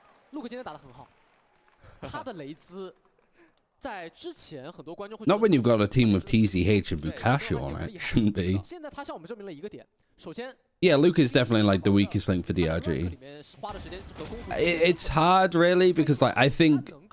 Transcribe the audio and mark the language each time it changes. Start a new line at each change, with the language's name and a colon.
Chinese: 陆克今天打得很好，他的雷兹在之前很多观众会
English: Not when you've got a team with TCH and Vukashu on it. Shouldn't be.
Chinese: 现在他向我们证明了一个点，首先。
English: Yeah, Luke is definitely like the weakest link for DRG. It's hard really because like I think